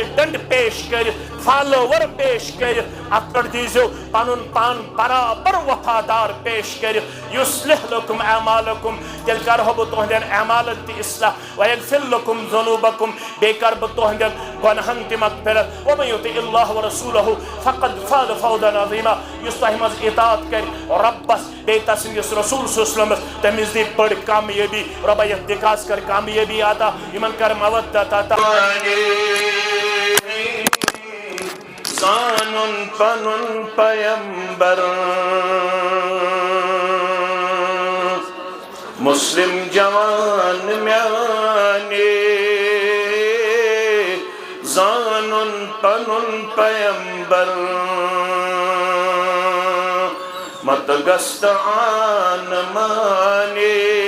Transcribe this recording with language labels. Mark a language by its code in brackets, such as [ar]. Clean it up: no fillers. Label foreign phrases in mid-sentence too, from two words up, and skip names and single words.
[ks] ڈنڈ پیش کٔرِتھ فالوور پیش کٔرِتھ اتھ پٮ۪ٹھ دیٖزیو پنُن پان برابر وفادار پیش کٔرِتھ [ar] یُصلح لکم اعمالکم [ks] تیٚلہِ کرہو بہٕ تُہنٛدٮ۪ن اعمالن تہِ اصلاح [ar] ویغفر لکم ذنوٗبکم [ks] بیٚیہِ کرٕ بہٕ تُہنٛدٮ۪ن گۄنہن تہِ مغفرت [ar] ومن یُطع اللہ ورسوٗلہ فقد فاز فوزا عظیٖما [ks] یُس تۄہہِ منٛز اطاعت کرِ رۄبس بیٚیہِ تسٕنٛدِس رسوٗل [ar] صلی اللہ علیہ وسلمس [ks] تٔمِس دِ بٔڑ کامیٲبی رۄبا یتھ دِکاس کر کامیٲبی عطا یِمن کر مودت عطا زانُن پنُن پیمبر مسلم جوان میانے زانُن پنُن پیمبر مت گست آن مانے